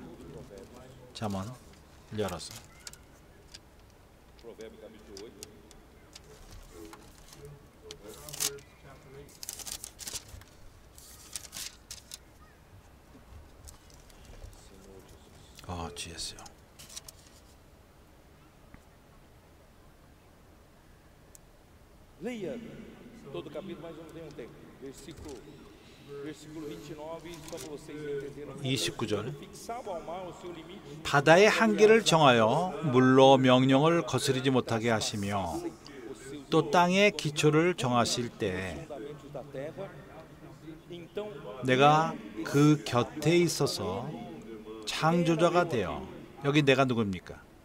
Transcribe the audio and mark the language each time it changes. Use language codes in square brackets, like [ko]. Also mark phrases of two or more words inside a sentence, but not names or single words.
[ko] 잠언 열어서 주였어요. [pt] Leia todo o capítulo, mas eu não tenho tempo. Versículo 29, só para vocês entenderem. [ko] 29절. [pt] Fixava ao mar o seu limite. [ko] 바다의 한계를 정하여 물로 명령을 거스르지 못하게 하시며 또 땅의 기초를 정하실 때 내가 그 곁에 있어서 창조자가 되어, 여기 내가 누굽니까?